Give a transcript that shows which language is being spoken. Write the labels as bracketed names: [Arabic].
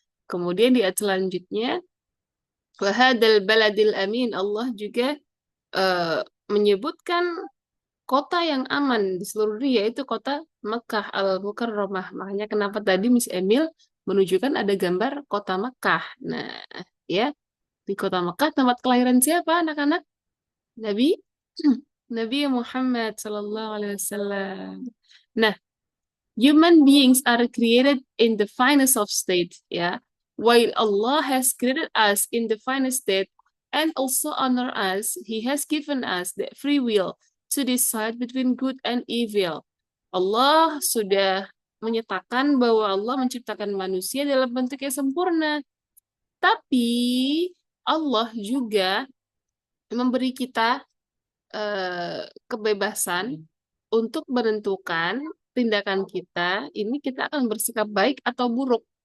[Indonesian] Kemudian di ayat selanjutnya [Arabic] wahadal baladil amin, [Indonesian] Allah juga eh, menyebutkan kota yang aman di seluruh dunia, yaitu kota Mekah al-Mukarramah. Makanya kenapa tadi Miss Emil menunjukkan ada gambar kota Mekah. Nah, ya, di kota Mekah tempat kelahiran siapa anak-anak? Nabi Nabi Muhammad Sallallahu Alaihi Wasallam. [English] Nah, human beings are created in the finest of state, ya. While Allah has created us in the finest state and also honor us, He has given us the free will to decide between good and evil. [Indonesian] Allah sudah menyatakan bahwa Allah menciptakan manusia dalam bentuk yang sempurna. Tapi Allah juga memberi kita kebebasan untuk menentukan tindakan kita, ini kita akan bersikap baik atau buruk.